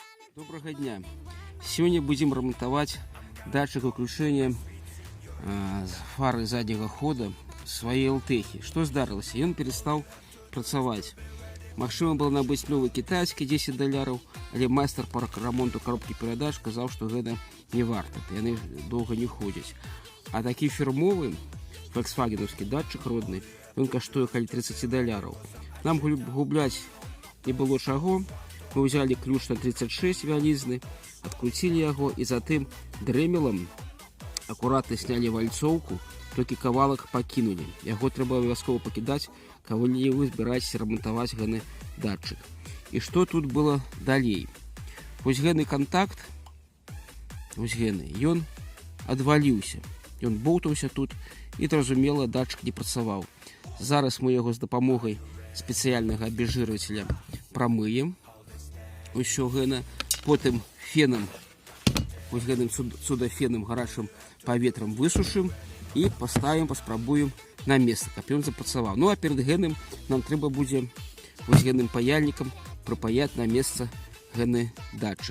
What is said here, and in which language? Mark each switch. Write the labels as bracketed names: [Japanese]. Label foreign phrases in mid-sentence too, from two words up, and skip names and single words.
[Russian] Доброго дня! Сегодня будем ремонтовать датчик выключения фары заднего хода своей ЛТХи. Что здарилося? И он перестал працаваць. [Belarusian] Магчыма было набыць [Russian] новый китайский $10, [Belarusian] але майстар [Russian] по ремонту коробки передач сказал, что это не [Belarusian] варто, яны [Russian] долго не ходят. [Belarusian] А такі фірмовы [Russian] фольксвагеновский датчик родный, он [Belarusian] каштуе каля $30. Нам губляць не было чаго. [Russian] Мы взяли ключ на 36 вялізны, открутили его и [Belarusian] затым дрэмелам [Russian] аккуратно сняли вальцоўку, только кавалак покинули. [Belarusian] Яго трэба абавязкова пакідаць, калі вы збіраецеся ремонтаваць гэны датчик. [Russian] И что тут было далей? [Belarusian] Вось гэны контакт, вось гэны, ён адваліўся. Ён боўтаўся тут и, зразумела, датчик не працаваў. Зараз мы [Russian] его с [Belarusian] дапамогай спецыяльнага абезжырвателя прамыем. Усё гэна, потым фенам, вось гэтым цудафенам, гарачым паветрам высушым [Russian] и поставим, [Belarusian] паспрабуем [Russian] на место, [Belarusian] каб ён запрацаваў. Ну а перед гэтым нам трэба будзе вось гэтым паяльнікам прыпаяць [Russian] на место [Belarusian] гэны датчик.